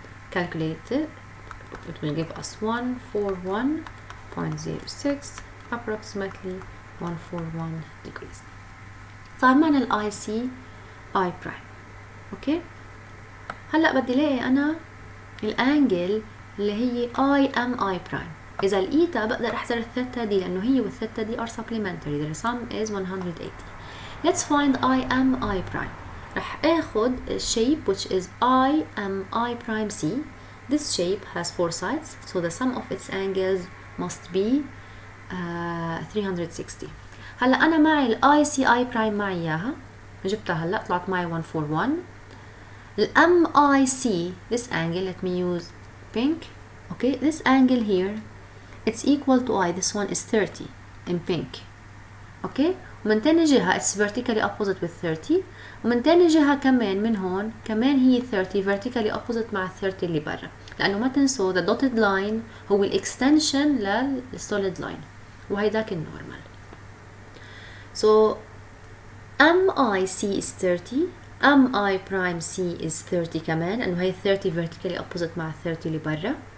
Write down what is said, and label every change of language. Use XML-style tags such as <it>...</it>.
<en>Calculate it. It will give us 141.06 approximately 141 degrees.</en> <ar>فعملنا ال IC I prime. اوكي هلا بدي الاقي انا الانجل اللي هي IMI prime. اذا لقيتها بقدر احذر الثيتا دي لانه هي والثيتا دي</ar> <en>are supplementary. The sum is 180. Let's find IMI prime.</en> <ar>رح اخد</ar> <en>shape which is IMI prime C. This shape has 4 sides, so the sum of its angles must be 360.</en> <ar>هلا انا معي ال ICI prime معي اياها جبتها هلا طلعت معي 141.</ar> <en>ال MIC this angle, let me use pink. Okay, this angle here it's equal to I. This one is 30 in pink.</en> <ar>Okay, ومن تاني جهة</ar> <en>it's vertically opposite with 30</en> <ar>ومن تاني جهة كمان من هون كمان هي 30</ar> <en>vertically opposite</en> <ar>مع 30 اللي برا لأنه ما تنسوا</ar> <en>the dotted line</en> <ar>هو الاكستنشن للsolid line وهيداك النورمال.</ar> <en>So MIC is 30 MI prime C is 30</en> <ar>كمان لأنه هي 30</ar> <en>vertically opposite</en> <ar>مع 30 اللي برا.</ar>